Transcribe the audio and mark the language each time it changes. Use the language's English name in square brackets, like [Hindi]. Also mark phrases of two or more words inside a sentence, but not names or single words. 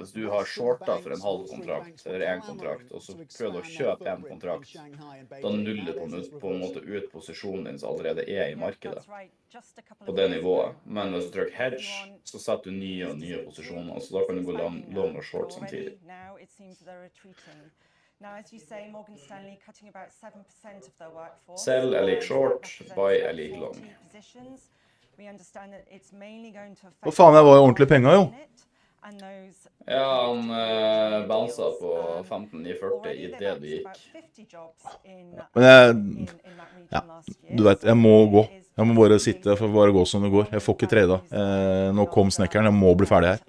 [Norwegian] Hvis du har shortet for en halv kontrakt, eller en kontrakt, og så prøver du å kjøpe en kontrakt, da nuller du på en måte ut posisjonen din som allerede i markedet, på det nivået. Men hvis du trykker hedge, så setter du nye og nye posisjoner, så da kan du gå long og short samtidig. [English] Now, as you say, Morgan Stanley cutting about 7% of their workforce. [Norwegian] Sell er lik short, buy er lik long. [English] We understand that it's mainly going to affect. [Norwegian] Hva faen, jeg var jo ordentlig penger, jo. Ja, han bounsa på 15,940 i det du gikk. Men ja, du vet, jeg må gå. Jeg må bare sitte for å bare gå som det går. Jeg får ikke trade. Nå kom snekkeren, jeg må bli ferdig her.